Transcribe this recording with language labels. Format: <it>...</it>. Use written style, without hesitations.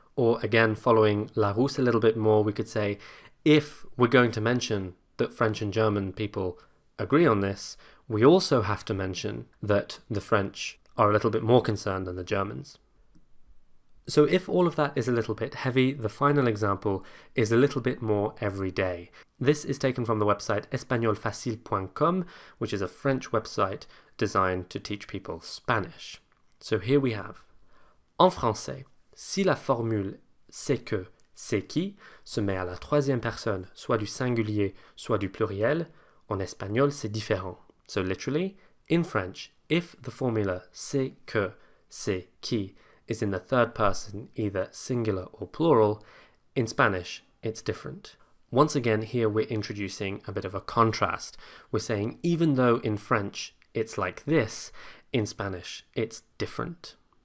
<en>Or again, following Larousse a little bit more, we could say, if we're going to mention that French and German people agree on this, we also have to mention that the French are a little bit more concerned than the Germans. So if all of that is a little bit heavy, the final example is a little bit more everyday. This is taken from the website espagnolfacile.com, which is a French website designed to teach people Spanish. So here we have,</en> <fr>en français, si la formule c'est que, c'est qui se met à la troisième personne, soit du singulier, soit du pluriel, en espagnol c'est différent.</fr> <en>So literally, in French, if the formula c'est que, c'est qui is in the third person, either singular or plural, in Spanish, it's different. Once again, here we're introducing a bit of a contrast. We're saying even though in French it's like this, in Spanish it's different.</en>